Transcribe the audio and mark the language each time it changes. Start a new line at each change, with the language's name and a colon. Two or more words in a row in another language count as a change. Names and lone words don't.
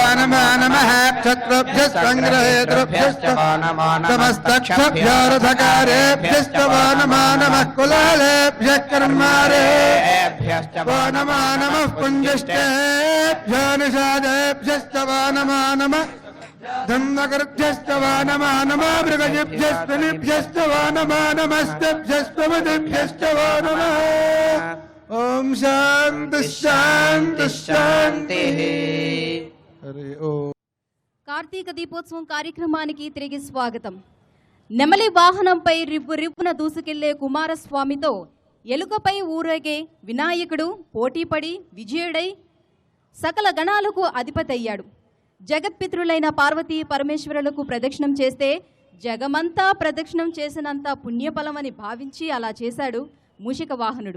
Sanskrit: नमो नमः क्षत्रुभ्यश्च सङ्ग्रहेतृभ्यश्च वो नमो नमस्तक्षभ्यो रथकारेभ्यश्च वो नमो नमः कुलालेभ्यः कर्मारेभ्यश्च वो नमो नमः पुञ्जिष्टेभ्यो निषादेभ्यश्च वो नमो नमः धम्मकृभ्यश्च वो नमो नमः मृगजिभ्यश्च वो नमो नमस्तेभ्यश्च वो नमः। ॐ शान्ति शान्ति शान्तिः। हरि ओम्।
Telugu: కార్తీక దీపోత్సవం కార్యక్రమానికి తిరిగి స్వాగతం. నెమలి వాహనంపై రివ్వున దూసుకెళ్లే కుమారస్వామితో ఎలుకపై ఊరేగే వినాయకుడు పోటీపడి విజయుడై సకల గణాలకు అధిపతయ్యాడు. జగత్పితృలైన పార్వతీ పరమేశ్వరులకు ప్రదక్షిణం చేస్తే జగమంతా ప్రదక్షిణం చేసినంత పుణ్యఫలమని భావించి అలా చేశాడు మూషిక వాహనుడు.